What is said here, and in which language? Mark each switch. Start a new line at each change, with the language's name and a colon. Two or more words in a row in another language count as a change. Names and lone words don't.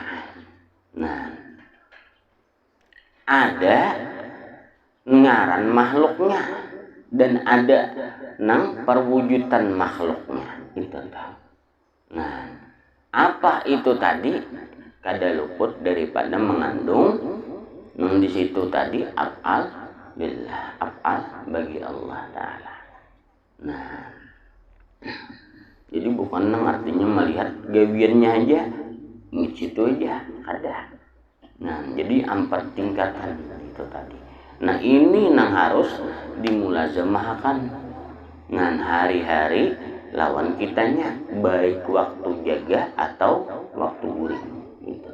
Banjar: Nah, ada ngaran makhluknya dan ada nang perwujudan makhluknya itu.
Indonesian: Nah, apa itu tadi? Kada luput daripada mengandung di situ tadi
Arabic: أفعال بالله,
Indonesian: af'al bagi
Arabic: الله تعالى.
Indonesian: Nah, jadi bukan nang artinya melihat gawiannya aja di situ aja ada. Nah, jadi 4 tingkatan itu tadi.
Banjar: Nah, ini nang harus dimulazamahkan ngan hari-hari lawan kitanya, baik waktu jaga atau waktu uring gitu.